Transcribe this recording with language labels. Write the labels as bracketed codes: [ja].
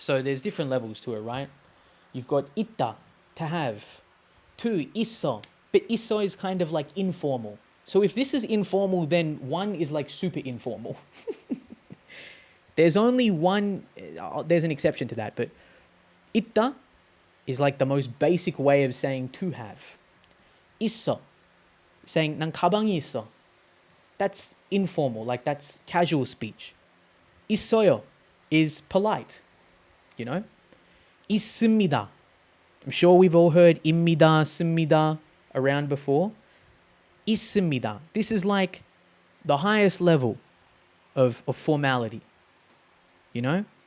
[en] So there's different levels to it, right? You've got itta, to have. Two, isso. But isso is kind of like informal. So if this is informal, then one is like super informal. There's only one, there's an exception to that, but itta is like the most basic way of saying to have. [ko] Isso, saying 난 가방이 있어. [en] That's informal, like that's casual speech. 있어요 is polite, you know? [ko] 있습니다. [en] I'm sure we've all heard 입니다, 씁니다 around before. [ko] 있습니다. [en] This is like the highest level of formality. You know?